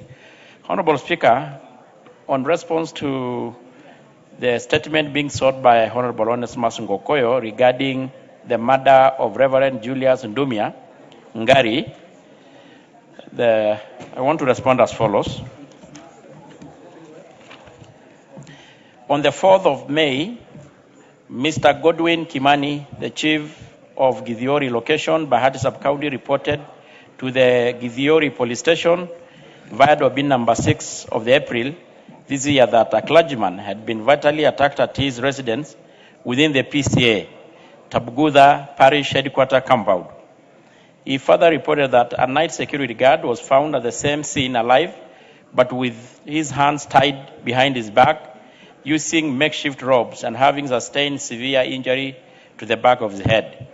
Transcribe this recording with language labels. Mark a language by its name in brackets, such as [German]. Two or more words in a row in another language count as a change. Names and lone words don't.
[English] Honorable Speaker, on response to the statement being sought by Honorable Onesimus Ngokoyo regarding the murder of Reverend Julius Ndumia Ngari, I want to respond as follows. On the 4th of May, Mr. Godwin Kimani, the chief of Githiori location, Bahati sub-county, reported to the Githiori police station via Dobin number 6 of the April this year that a clergyman had been vitally attacked at his residence within the PCA, Tabgudha Parish Headquarter compound. He further reported that a night security guard was found at the same scene alive, but with his hands tied behind his back, using makeshift ropes and having sustained severe injury to the back of his head.